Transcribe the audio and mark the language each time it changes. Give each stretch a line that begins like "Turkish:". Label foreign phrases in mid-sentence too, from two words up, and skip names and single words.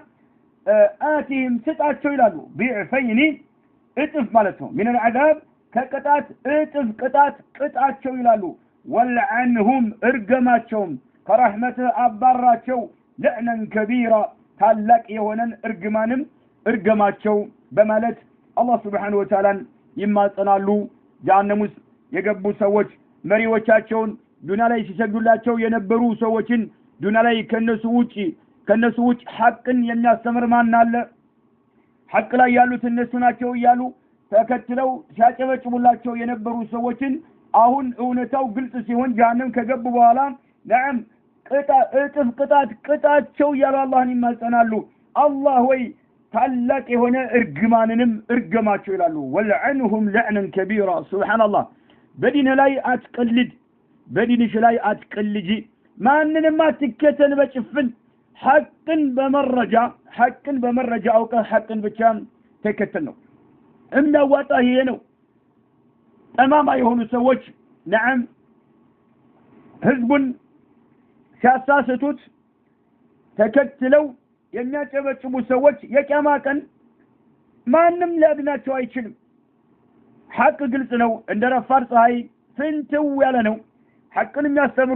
Amharic: آتيهم ስጣቸው ይላሉ ضعفين እጥፍ ማለት ነው
Arabic: من العذاب
Amharic: ከቅጣት እጥፍ ቅጣቸው ይላሉ ወልعنهم እርገማቸውም ከረህመትህ አባራቸው
Arabic: لعنا كبيرا
Amharic: ታላቅ የሆነን እርገማቸው በማለት አላህ
Arabic: سبحانه وتعالى
Amharic: ይማጸናሉ ጀሃነም ውስጥ የገቡ ሰዎች መሪዎቻቸውን ዱንያ ላይ ሲሰግዱላቸው የነበሩ ሰዎችን ዱንያ ላይ ከነሱ ውጭ ሐቅን የሚያስተምር ማን አለ ሐቅ ላይ ያሉት እነሱ ናቸው እያሉ ተከትለው ሲያጨበጭቡላቸው የነበሩ ሰዎችን አሁን እውነታው ግልጽ ሲሆን ጀሃነም ከገቡ በኋላ ነዓም እጥፍ ቅጣቸው ያሉ አላህን ይማጸናሉ አላህ ወይ ታላቅ የሆነ እርግማንንም እርገማቸው ይላሉ ወልعنهم
Arabic: لعنا كبيرا
Amharic: ሱብሃንአላህ በዲንሽ ላይ አትቀልጂ ማንንም አትከተል በጭፍን ሐቅን በመረጃ አውቀህ ሐቅን ብቻ ተከተል ነው የሚያዋጣ ይሄ ነው ጠማማ የሆኑ ሰዎች ነዓም ህዝቡን ሲያሳስቱት ተከትለው የሚያጨበጭቡ ሰዎች የቂያማ ቀን ማንም ሊያድናቸው አይችልም ሐቅ ግልጽ ነው እንደ ረፋድ ፀሐይ ፍንትው ያለ ነው ሐቅን የሚያስተምሩ